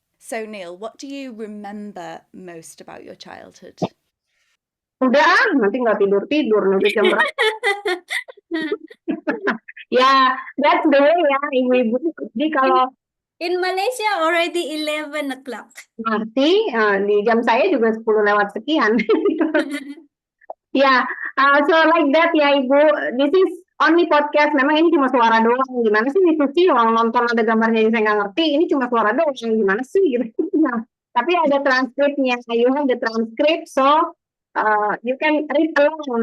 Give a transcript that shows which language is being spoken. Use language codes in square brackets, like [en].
[en] So, Neil, what do you remember most about your childhood? [id] Udah, nanti nggak tidur nanti jam berapa. Ya, [en] that's the way [id] ya, ibu-ibu. Jadi kalau [en] In Malaysia already 11 o'clock. [id] nanti di jam saya juga 10 lewat sekian. [en] Ya, so like that ya ibu. This is only podcast. [id] Memang ini cuma suara doang. Gimana sih itu sih orang nonton ada gambarnya saya nggak ngerti. Ini cuma suara doang. Gimana sih gitu. Nah, tapi ada transkripnya. [en] You have the transcript, so you can read along.